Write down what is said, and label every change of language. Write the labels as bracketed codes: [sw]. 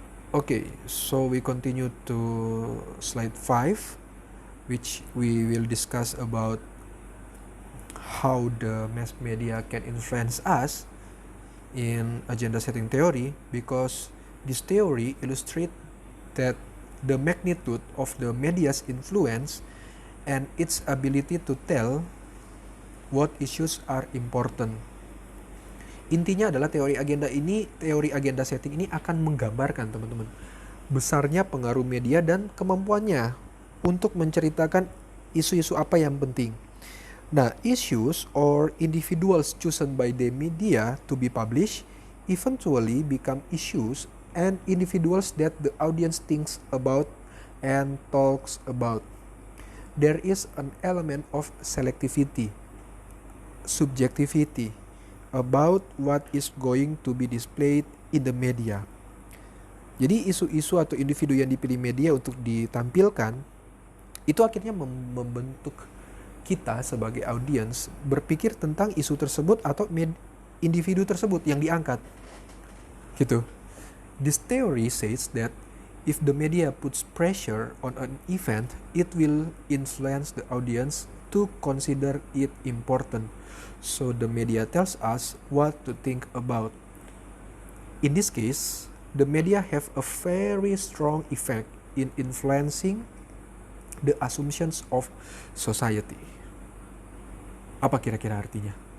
[en] Okay, so we continue to slide 5, which we will discuss about how the mass media can influence us in agenda setting theory, because this theory illustrates that the magnitude of the media's influence and its ability to tell what issues are important. [id] Intinya adalah teori agenda setting ini akan menggambarkan, teman-teman, besarnya pengaruh media dan kemampuannya untuk menceritakan isu-isu apa yang penting. [en] Nah, issues or individuals chosen by the media to be published eventually become issues and individuals that the audience thinks about and talks about. There is an element of selectivity, subjectivity, about what is going to be displayed in the media. [id] Jadi isu-isu atau individu yang dipilih media untuk ditampilkan itu akhirnya membentuk kita sebagai audiens berpikir tentang isu tersebut atau individu tersebut yang diangkat. Gitu. [en] This theory says that if the media puts pressure on an event, it will influence the audience to consider it important. So the media tells us what to think about. In this case, the media have a very strong effect in influencing the assumptions of society. [id] Apa kira-kira artinya?